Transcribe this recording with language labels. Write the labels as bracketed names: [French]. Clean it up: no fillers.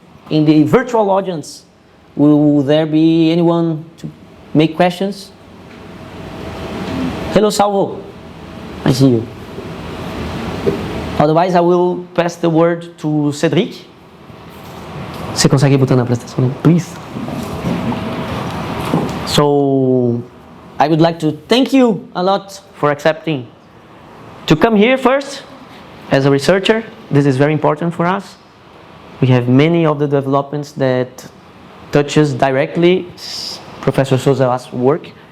[English] In the virtual audience, will there be anyone to make questions? Hello, Salvo. I see you. Otherwise, I will pass the word to Cédric. [Portuguese] Você consegue botar na apresentação, please? [English] So, I would like to thank you a lot for accepting to come here first as a researcher. This is very important for us. We have many of the developments that touches directly Professor Sauzeat's work.